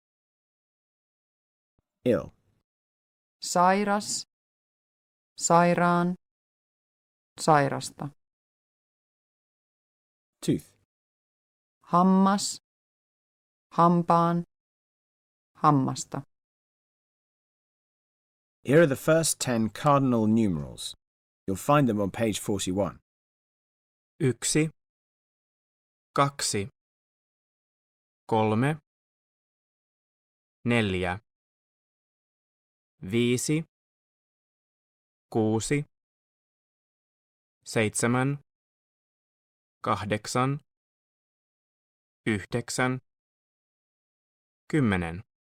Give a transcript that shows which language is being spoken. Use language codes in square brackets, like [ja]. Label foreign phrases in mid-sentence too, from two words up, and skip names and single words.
[en] Ill. [fi] Sairas, sairaan, sairasta. [en] Tooth. [fi] Hammas, hampaan, hammasta. [en] Here are the first 10 cardinal numerals. You'll find them on page 41. 1, 2, 3, 4, 5, 6, 7, 8, 9, 10.